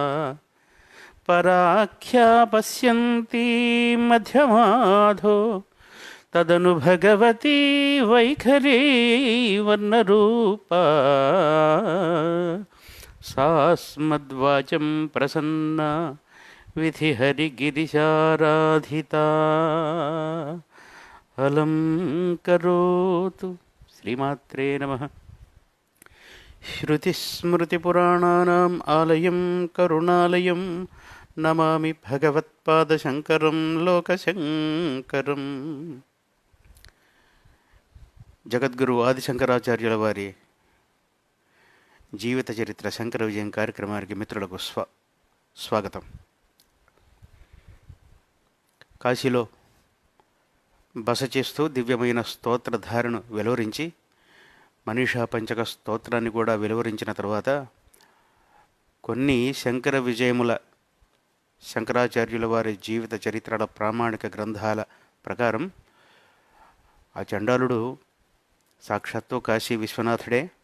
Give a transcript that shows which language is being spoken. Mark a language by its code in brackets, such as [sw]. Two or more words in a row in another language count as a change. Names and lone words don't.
[sa] पराख्या पश्यन्ती मध्यमाधो तदनु भगवती वैखरी वर्णरूपा सास्मद्वाचं प्रसन्ना विधिहरिगिरिशाराधिता अलं करोतु। श्रीमात्रे नमः। श्रुतिस्मृतिपुराणानाम् आलयं करुणालयं नमामि भगवत्पादशङ्करं लोकशङ्करम्। [te] జగద్గురు ఆదిశంకరాచార్యుల వారి జీవిత చరిత్ర శంకర విజయం కార్యక్రమానికి మిత్రులకు స్వాగతం. కాశీలో బస చేస్తూ దివ్యమైన స్తోత్రధారను వెలువరించి మనీషా పంచక స్తోత్రాన్ని కూడా వెలువరించిన తర్వాత కొన్ని శంకర విజయముల శంకరాచార్యుల వారి జీవిత చరిత్రల ప్రామాణిక గ్రంథాల ప్రకారం ఆ చండాలుడు సాక్షాత్తు కాశీ విశ్వనాథుడే